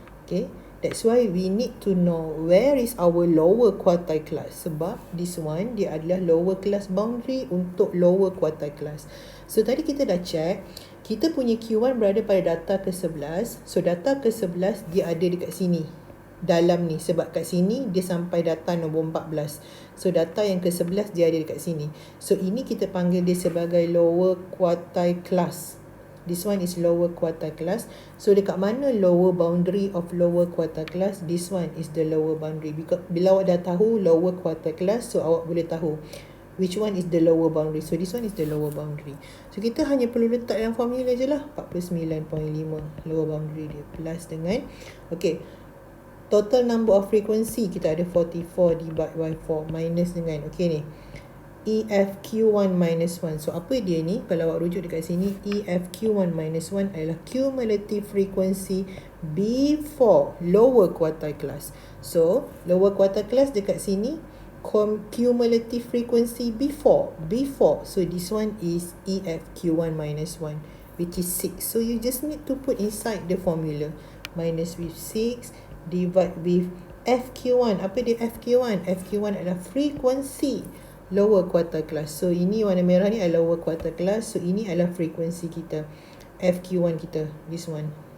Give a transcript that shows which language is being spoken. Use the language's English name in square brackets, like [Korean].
[English] Okay, that's why we need to know where is our lower quartile class. [Malay] Sebab [English] this one [Malay] dia adalah lower class boundary untuk lower quartile class. So tadi kita dah check, kita punya Q1 berada pada data ke-11. So data ke-11 dia ada dekat sini, dalam ni, sebab kat sini dia sampai data nombor 14. So data yang ke-11 dia ada dekat sini. So ini kita panggil dia sebagai lower quartile class. [English] This one is lower quartile class. So [Malay] dekat mana [English] lower boundary of lower quartile class? This one is the lower boundary. [Malay] Bila awak dah tahu [English] lower quartile class, [Malay] so awak boleh tahu [English] which one is the lower boundary. So this one is the lower boundary. [Malay] So kita hanya perlu letak dalam formula je lah, 49.5 lower boundary dia, plus dengan, okay, [English] total number of frequency [Malay] kita ada 44 divided by 4 minus dengan, okay ni, EFQ1 minus 1. So apa dia ni? Kalau awak rujuk dekat sini, EFQ1 minus 1 adalah cumulative frequency before lower quartile class. [English] So lower quartile class [Malay] dekat sini, [English] cumulative frequency before. So this one is EFQ1 minus 1, which is 6. So you just need to put inside the formula, minus with 6 divide with FQ1. [Malay] Apa dia FQ1? FQ1 adalah frekuensi lower quartile class. So ini warna merah ni adalah lower quartile class. So ini adalah frekuensi kita, FQ1 kita, [English] this one.